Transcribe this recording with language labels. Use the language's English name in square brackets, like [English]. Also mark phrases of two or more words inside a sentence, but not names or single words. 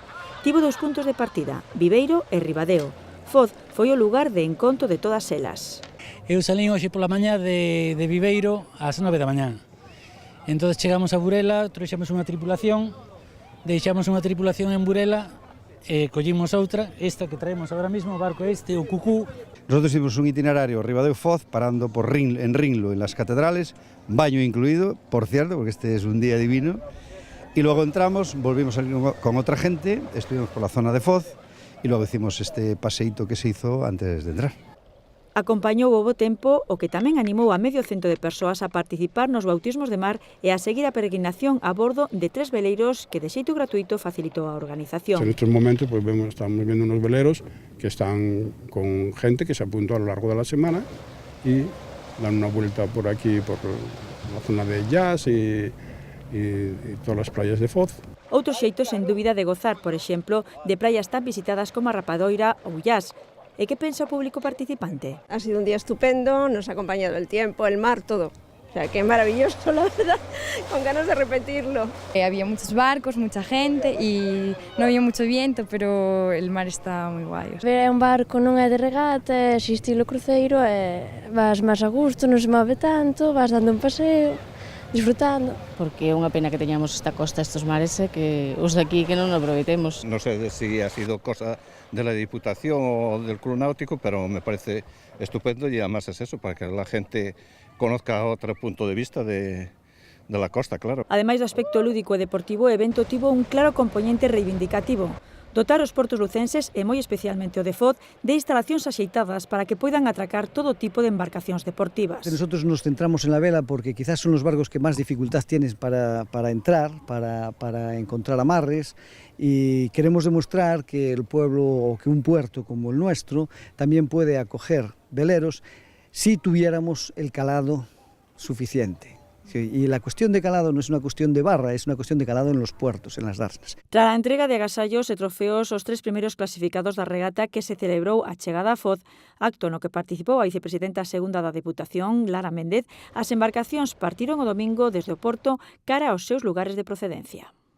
[Galician] Tivo dous puntos de partida, Viveiro e Ribadeo. Foz foi o lugar de encontro de todas elas. Eu salín hoxe pola mañá de Viveiro ás 9 da mañá. Entón chegamos a Burela, trouxemos unha tripulación, deixamos unha tripulación en Burela e collimos outra, esta que traemos agora mesmo, o barco este, o Cucú. [Spanish] Nosotros hicimos un itinerario Ribadeo-Foz, parando por en Rinlo, en las catedrales, baño incluido, por cierto, porque este es un día divino, y luego entramos, volvimos a salir con otra gente, estuvimos por la zona de Foz, y luego hicimos este paseíto que se hizo antes de entrar. [Galician] Acompañou o bo tempo, o que tamén animou a medio cento de persoas a participar nos bautismos de mar e a seguir a peregrinación a bordo de 3 veleiros que de xeito gratuito facilitou a organización. [Spanish] En estos momentos pues estamos viendo unos veleros que están con gente que se apuntó a lo largo de la semana y dan una vuelta por aquí, por la zona de Jazz y todas las playas de Foz. [Galician] Outros xeitos, sen dúbida, de gozar, por exemplo, de praias tan visitadas como a Rapadoira ou Jazz. E que pensa o público participante? [Spanish] Ha sido un día estupendo, nos ha acompañado el tiempo, el mar, todo. O sea, que maravilloso, la verdad, con ganas de repetirlo. Había muchos barcos, mucha gente y no había mucho viento, pero el mar está moi guai. [Galician] Ver un barco non é de regata, é estilo cruceiro, vas máis a gusto, non se move tanto, vas dando un paseo, disfrutando. Porque é unha pena que teñamos esta costa, [Spanish] estos mares, [Galician] que os de aquí que non aproveitemos. [Spanish] No sé si ha sido cosa de la Diputación o del Club Náutico, pero me parece estupendo y además es eso, para que la gente conozca otro punto de vista de la costa, claro. [Galician] Ademais do aspecto lúdico e deportivo, o evento tivo un claro componente reivindicativo. Dotar os portos lucenses, e moi especialmente o de Foz, de instalacións axeitadas para que poidan atracar todo tipo de embarcacións deportivas. [Spanish] Nosotros nos centramos en la vela porque quizás son los barcos que más dificultad tienes para entrar, para encontrar amarres, y queremos demostrar que el pueblo o que un puerto como el nuestro también puede acoger veleros si tuviéramos el calado suficiente. Sí, y la cuestión de calado no es una cuestión de barra, es una cuestión de calado en los puertos, en las darnas. [Galician] Tras a entrega de agasallos e trofeos aos 3 primeiros clasificados da regata que se celebrou a chegada a Foz, acto no que participou a vicepresidenta segunda da Deputación, Lara Méndez, as embarcacións partiron o domingo desde o porto cara aos seus lugares de procedencia.